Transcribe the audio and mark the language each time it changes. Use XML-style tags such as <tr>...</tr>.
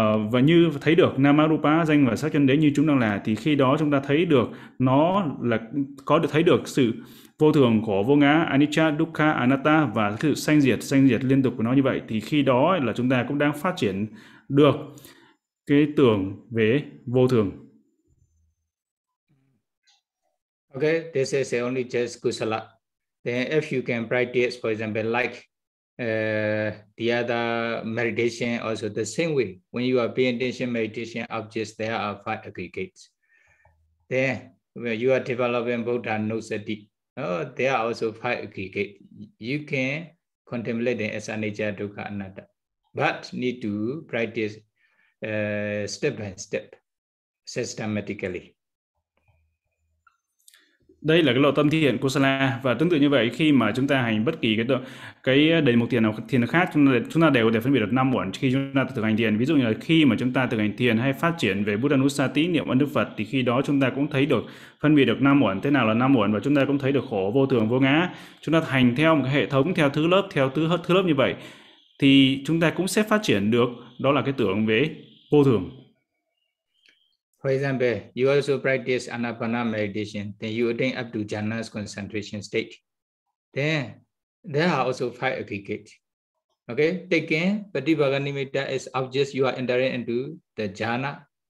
<vi>và như thấy được nama rupa, danh và sắc chân đế như chúng đang là, thì khi đó chúng ta thấy được nó là có được thấy được sự vô thường của vô ngã, anicca, dukkha, anatta, và sự sanh diệt liên tục của nó như vậy, thì khi đó là chúng ta cũng đang phát triển được cái tưởng về vô thường.</vi> <en>Okay, this is only just kusala. Then if you can practice, for example, like the other meditation, also the same way, when you are paying attention, meditation, objects, there are five aggregates. Then when you are developing Buddha no sati, there are also five aggregates. You can contemplate them as anicca, dukkha, anatta, but need to practice step by step, systematically.</en> <vi>Đây là cái lộ tâm thiền kusala, và tương tự như vậy khi mà chúng ta hành bất kỳ cái đề mục thiền nào thiền khác, chúng ta đều có thể phân biệt được năm uẩn khi chúng ta thực hành thiền. Ví dụ như là khi mà chúng ta thực hành thiền hay phát triển về Buddha Nusati, niệm ơn Đức Phật, thì khi đó chúng ta cũng thấy được phân biệt được năm uẩn, thế nào là năm uẩn, và chúng ta cũng thấy được khổ, vô thường, vô ngã. Chúng ta hành theo một cái hệ thống, theo thứ lớp, theo thứ lớp như vậy thì chúng ta cũng sẽ phát triển được đó là cái tưởng về vô thường.</vi> <en>For example, you also practice anapana meditation, then you attain up to jhana's concentration state. Then there are also five aggregates. Okay, taking patibhaganimitta as objects, you are entering into the jhana.</en>